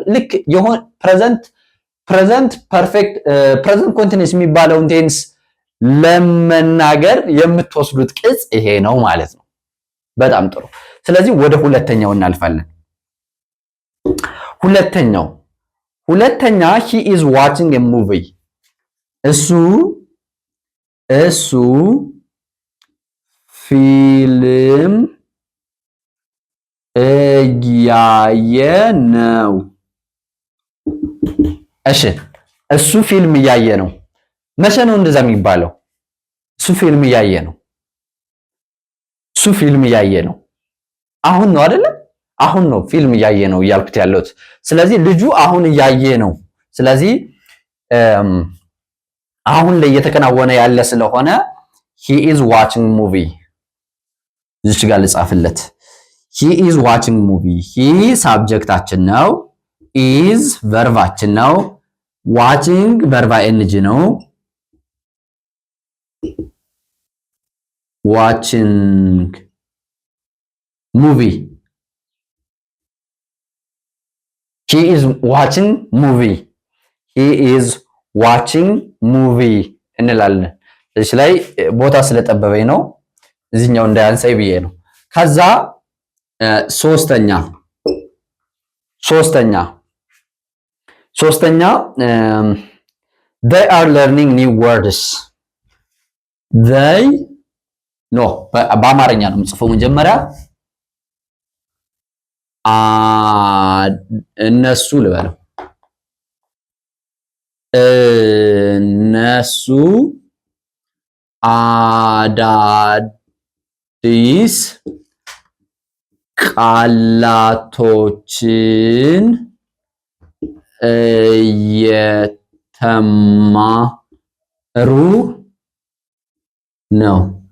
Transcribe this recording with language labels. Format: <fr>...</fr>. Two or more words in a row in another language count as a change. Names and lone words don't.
<am>ልክ የሆነ</am> <en>present perfect present continuous</en> <am>የሚባለውን ቴንስ ለመናገር የምትወስዱት ቅጽ ይሄ ነው ማለት ነው። በጣም ጥሩ። ስለዚህ ወደ ሁለተኛው እናልፋለን። ሁለተኛ</am> <en>he is watching a movie</en> <am>እሱ ፊልም እያየ ነው። እሺ እሱ ፊልም እያየ ነው። መቼ ነው እንደዛ የሚባለው? እሱ ፊልም እያየ ነው። አሁን ነው አይደለ? አሁን ነው ፊልም እያየ ነው እያልኩት ያለሁት። ስለዚህ ልጁ አሁን እያየ ነው። ስለዚህ አሁን ላይ እየተከናወነ ያለ ስለሆነ</am> <en>he is watching movie</en> <am>እዚህ ጋር ልጻፍለት።</am> <en>he is watching movie he</en> <am>ሳብጀክታችን ነው። is ቨርባችን ነው። watching ቨርባ ኤንጂ ነው።</am> <en>watching movie he is watching movie</en> <am>እንላለን። እዚህ ላይ ቦታ ስለጠበበኝ ነው እዚህኛው እንዳያንሳይ ብዬ ነው። ከዛ ሶስተኛ ሶስተኛ</am> <en>they are learning new words they ኖ</en> <am>በአማርኛ ነው የምጽፈው መጀመሪያ እነሱ ልበለው እነሱ አዳዲስ ቃላቶችን እየተማሩ ነው።</am>